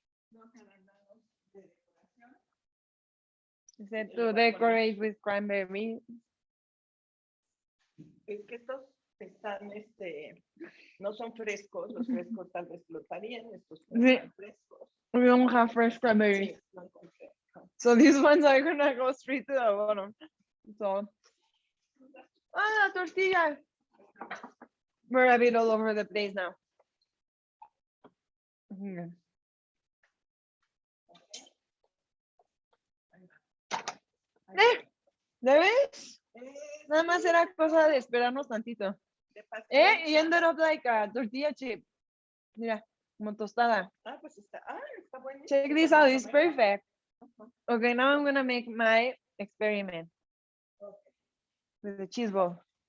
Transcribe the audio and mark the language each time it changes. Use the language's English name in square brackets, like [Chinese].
[Spanish] Los arándanos de decoración. [English] Is it to decorate with cranberry? [Spanish] Es que estos están, no son frescos, los frescos tal vez flotarían, estos no Sí. están frescos. [English] We don't have fresh cranberries. [Spanish] Sí, no encontré. [English] So these ones are gonna go straight to the bottom. So, [Spanish] la tortilla. [English] We're a bit all over the place now. Mm. [Spanish] ¿Ya ves? Nada más era cosa de esperarnos tantito. De pastel. [English] You ended up like a tortilla chip. [Spanish] Mira, como tostada. Ah, pues está bueno. [English] Check this out, it's perfect. Okay, now I'm gonna make my experiment with the cheese ball.